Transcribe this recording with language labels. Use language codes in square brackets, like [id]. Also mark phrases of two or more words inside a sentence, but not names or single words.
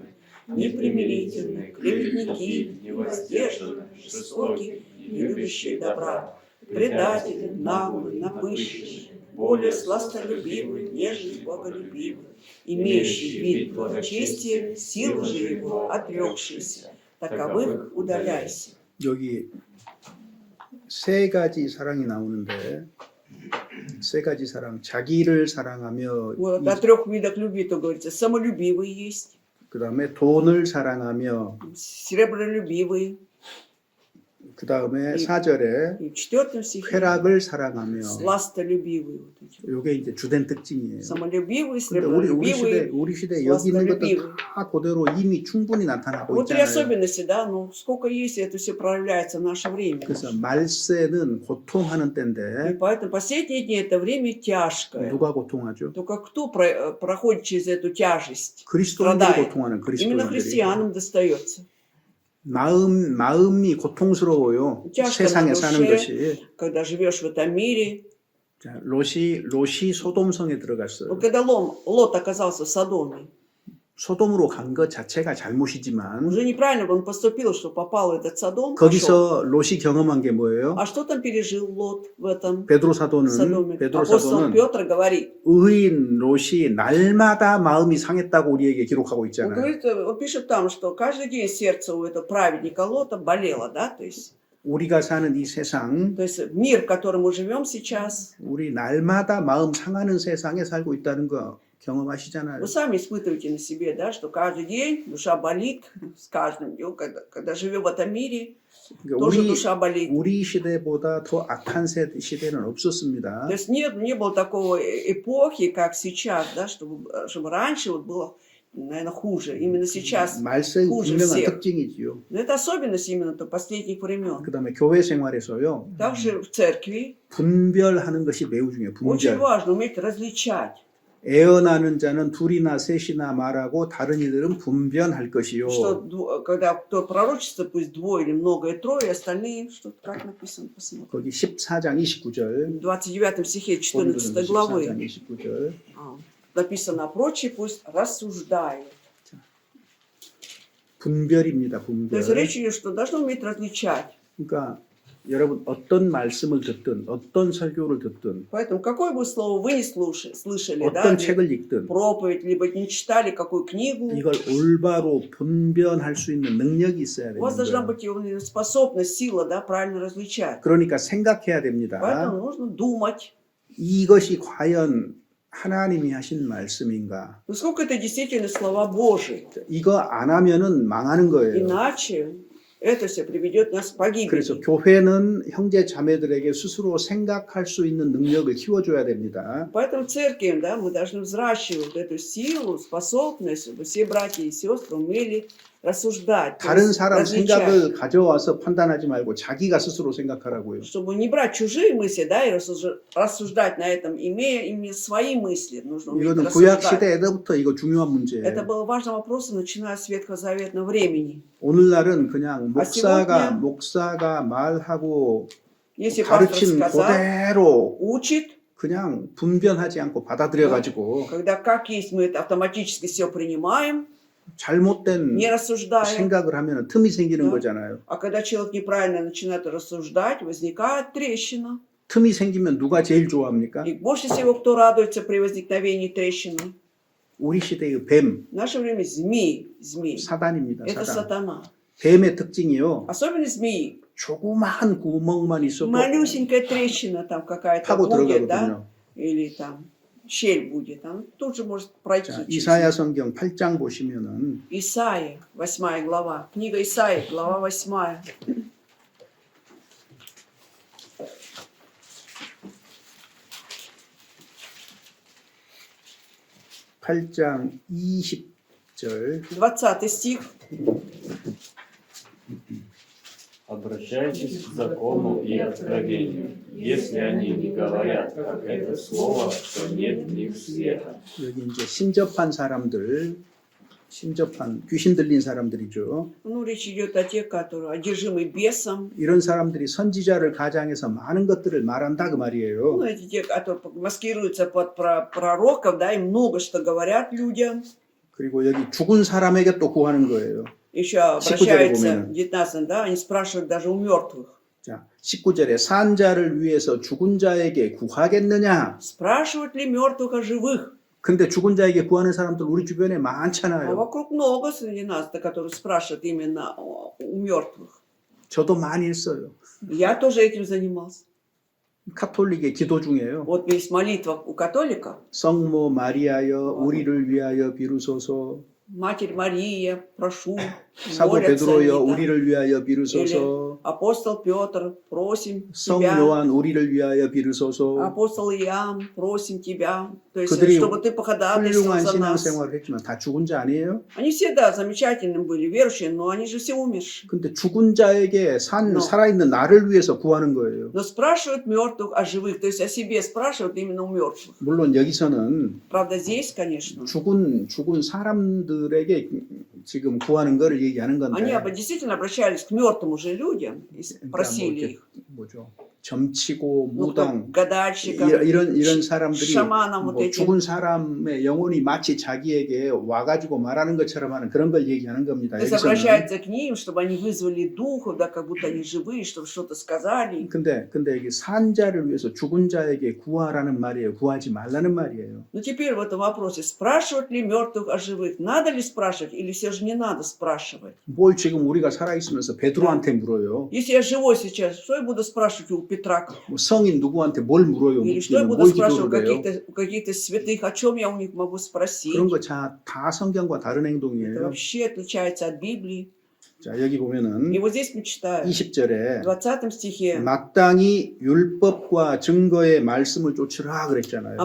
[ru] непримирительны, клеветники, невоздержаны, жестокие, не любящие добра, предатели, наглые, напыщенные, более сластолюбивы, нежели боголюбивы, имеющие вид благочестия, силы же его отрекшиеся, таковых удаляйся. [ko] 여기 세 가지 사랑이 나오는데 세 가지 사랑, 자기를 사랑하며 [ru] Вот о 3 видах любви то говорится. Самолюбивые есть, [ko] 그 다음에 돈을 사랑하며 [ru] сребролюбивые. [ko] 그 다음에 4절에 [ru] И в 4 стихе [ko] 쾌락을 사랑하며 [ru] сластолюбивые. Вот эти. [ko] 이게 이제 주된 특징이에요. [ru] Самолюбивые, [ko] 근데 [ru] сребролюбивые. [ko] 우리 시대 여기 있는 것도 [ru] сластолюбивые. [ko] 다 그대로 이미 충분히 나타나고 [ru] Вот и [ko] 있잖아요. [ru] особенности, да, ну сколько есть, это все проявляется в наше время. [ko] 그래서 말세는 고통하는 [ru] И [ko] 때인데 [ru] поэтому последние дни это время тяжкое. [ko] 누가 고통하죠? [ru] Только кто проходит через эту тяжесть? [ko] 그리스도인들이 [ru] страдает. [ko] 고통하는 [ru] Именно [ko] 그리스도인들이. [ru] христианам достается. [ko] 마음이 고통스러워요. [ru] тяжко [ko] 세상에 [ru] на [ko] 사는 [ru] душе, [ko] 것이. [ru] когда живешь в этом мире. [ko] 자, 롯이 소돔성에 들어갔어요. [ru] Вот когда Лот оказался в Содоме, [ko] 소돔으로 간 것 자체가 잘못이지만 [ru] уже неправильно он поступил, что попал в этот Содом. пошел. [ko] 거기서 롯이 경험한 게 뭐예요? [ru] А что там пережил Лот в этом [ko] 베드로 사도는 [ru] Содоме? Апостол Петр говорит, [ko] 의인 롯이 날마다 마음이 상했다고 우리에게 기록하고 [ru] он [ko] 있잖아요. [ru] говорит, он пишет там, что каждый день сердце у этого праведника Лота болело, да, то есть [ko] 우리가 사는 이 세상, [ru] мир, в котором мы живем сейчас, [ko] 우리 날마다 마음 상하는 세상에 살고 있다는 거 경험하시잖아요. [ru] вы сами испытываете на себе, да, что каждый день душа болит с каждым днем, когда живем в этом мире, [ko] 그러니까 [ru] тоже душа болит. [ko] 우리 시대보다 더 악한 시대는 없었습니다. [ru] То есть не было такого эпохи, как сейчас, да, чтобы раньше вот было, наверное, хуже. Именно сейчас [ko] 말세의 [ru] хуже [ko] 분명한 [ru] всех. [ko] 특징이지요. [ru] Но это особенность именно последних времен. [ko] 그다음에 교회 생활에서요. [ru] Также в церкви [ko] 분별하는 것이 매우 중요해요. [ru] очень [ko] 분별. [ru] важно уметь различать. [ko] 애언하는 자는 둘이나 셋이나 말하고 다른 이들은 분별할 것이요. [ru] Что когда кто пророчество, пусть двое или многое трое, остальные, что как написано, посмотрим. [ko] 거기 14장 29절. [ru] В 29 стихе 14 [ko] 14장 [ru] главы [ko] 29절. [ru] написано, а прочие пусть рассуждают. [ko] 분별입니다. [ru] То есть [ko] 분별. [ru] речь идет, что должны уметь различать. [ko] 그러니까 여러분 어떤 말씀을 듣든 어떤 설교를 듣든 [ru] Поэтому какое бы слово вы не слышали, да, [ko] 어떤 [ru] или [ko] 책을 읽든 [ru] проповедь, либо не читали какую книгу, [ko] 이걸 올바로 분별할 수 있는 능력이 있어야 [ru] у вас [ko] 되는 [ru] должна [ko] 거예요. [ru] быть способность, сила, да, правильно различать. [ko] 그러니까 생각해야 됩니다. [ru] Поэтому нужно думать, [ko] 이것이 과연 하나님이 하신 말씀인가? [ru] насколько это действительно слова Божьи. [ko] 이거 안 하면은 망하는 거예요. [ru] Иначе это все приведет нас к [ko] 그래서 [ru] погибели. [ko] 교회는 형제 자매들에게 스스로 생각할 수 있는 능력을 키워줘야 됩니다. [ru] Поэтому в церкви, да, мы должны взращивать эту силу, способность, чтобы все братья и сестры умели рассуждать, то [ko] 다른 [ru] есть [ko] 사람 [ru] различать. [ko] 생각을 가져와서 판단하지 말고 자기가 스스로 생각하라고요. [ru] Чтобы не брать чужие мысли, да, и рассуждать на этом, имея именно свои мысли, нужно уметь [ko] 이거는 구약 [ru] рассуждать. [ko] 시대 때부터 이거 중요한 [ru] Это [ko] 문제예요. [ru] было важным вопросом, начиная с ветхозаветного времени. [ko] 오늘날은 그냥 [ru] сегодня- [ko] 목사가 말하고 [ru] Если пастор [ko] 가르친 [ru] сказал, [ko] 그대로 [ru] учит, [ko] 그냥 분변하지 않고 받아들여 가지고 [ru] когда как есть, мы это автоматически все принимаем, [ko] 잘못된 [ru] не рассуждая. [ko] 생각을 하면 틈이 생기는 [ru] Да. [ko] 거잖아요. [ru] А когда человек неправильно начинает рассуждать, возникает трещина. [ko] 틈이 생기면 누가 제일 좋아합니까? [ru] И больше всего, кто радуется при возникновении трещины? [ko] 우리 시대의 뱀, [ru] В наше время змей. [ko] 사단입니다. [ru] Это [ko] 사단. [ru] сатана. [ko] 뱀의 특징이요. [ru] Особенность змеи. [ko] 조그마한 구멍만 있어도 [ru] Маlusенькая трещина там какая-то [ko] 타고 [ru] будет, да? [ko] 들어가거든요. [ru] Или там щель будет, там тут же может пройти. [ko] 자, [ru] через [ko] 이사야 [ru] неё. [ko] 성경 8장 보시면은 [ru] Исаия, 8 глава. Книга Исаии, глава 8. [ko] 8장 20절 [ru] 20 стих. Обращайтесь к закону и откровению. Если они не говорят, как это слово, то нет в них света. [ko] 여기 이제 신접한 사람들, 귀신 들린 사람들이죠. [ru] Ну, речь идет о тех, которые одержимы бесом. [ko] 이런 사람들이 선지자를 가장해서 많은 것들을 말한다 그 [ru] Ну, [ko] 말이에요. [ru] эти те, которые маскируются под пророков, да, и много что говорят людям. [ko] 그리고 여기 죽은 사람에게 또 구하는 거예요. [ru] Еще [ko] 19절에 [ru] обращаются, [ko] 보면은. [ru] 19, да, они спрашивают даже у мертвых. [ko] 자, 19절에 산 자를 위해서 죽은 자에게 구하겠느냐? [ru] Спрашивают ли мертвых о живых? [ko] 근데 죽은 자에게 구하는 사람들 우리 주변에 [ru] А [ko] 많잖아요. [ru] вокруг много среди нас, которые спрашивают именно у мертвых. [ko] 저도 많이 했어요. [ru] Я тоже этим занимался. [ko] 카톨릭의 기도 중에요. [ru] Вот есть молитва у католиков. [ko] 성모 마리아여 우리를 위하여 비루소서. [ru] Матерь Мария, прошу, [ko] 사도 [ru] молятся [ko] 베드로여 [ru] они, да. [ko] 우리를 위하여 비루소서. [ru] Апостол Петр, просим [ko] 성 [ru] тебя. [ko] 요한 우리를 위하여 비루소서. [ru] Апостол Иоанн, просим тебя. То есть, [ko] 그들이 [ru] чтобы ты походатайствовал [ko] 훌륭한 [ru] за нас. [ko] 신앙생활을 했지만 다 죽은 자 아니에요? [ru] Они все, да, замечательные были, верующие, но они же все умершие. [ko] 근데 죽은 자에게 [ru] No. [ko] 살아있는 나를 위해서 구하는 거예요. [ru] Но спрашивают мертвых о живых, то есть о себе спрашивают именно у мертвых. [ko] 물론 여기서는 [ru] Правда, здесь, конечно, [ko] 죽은 사람들에게 지금 구하는 거를 얘기하는 [ru] они [ko] 건데 [ru] действительно обращались к мертвым уже людям и [ko] 그러니까 뭐 [ru] просили [ko] 이렇게 [ru] их. [ko] 뭐죠? 점치고 [ru] Ну, [ko] 무당 [ru] к гадальщикам, [ko] 이런 사람들이 [ru] шаманам вот [ko] 뭐 [ru] этим. [ko] 죽은 사람의 영혼이 마치 자기에게 와가지고 말하는 것처럼 하는 그런 걸 얘기하는 겁니다. [ru] То есть [ko] 여기서는. [ru] обращаются к ним, чтобы они вызвали духов, да, как будто они живые, чтобы что-то сказали. [ko] 근데 여기 산 자를 위해서 죽은 자에게 구하라는 말이에요. 구하지 말라는 말이에요. [ru] Но теперь в этом вопросе, спрашивать ли мертвых о живых? Надо ли спрашивать или все же не надо спрашивать? [ko] 뭘 지금 우리가 살아있으면서 베드로한테 물어요. [ru] Если я живой сейчас, что я буду спрашивать у Петра? [ko] 뭐 성인 누구한테 뭘 물어요? [ru] Или что я [ko] 묻기는 [ru] буду [ko] 뭘 [ru] спрашивать [ko] 기도를 해요? [ru] у каких-то святых? О чем я у них могу спросить? [ko] 그런 거 다 성경과 다른 [ru] Это [ko] 행동이에요. [ru] вообще отличается от Библии. [ko] 자, 여기 보면은 [ru] И вот здесь мы читаем, [ko] 20절에 [ru] в 20 стихе, [ko] 마땅히 율법과 증거의 말씀을 쫓으라 그랬잖아요.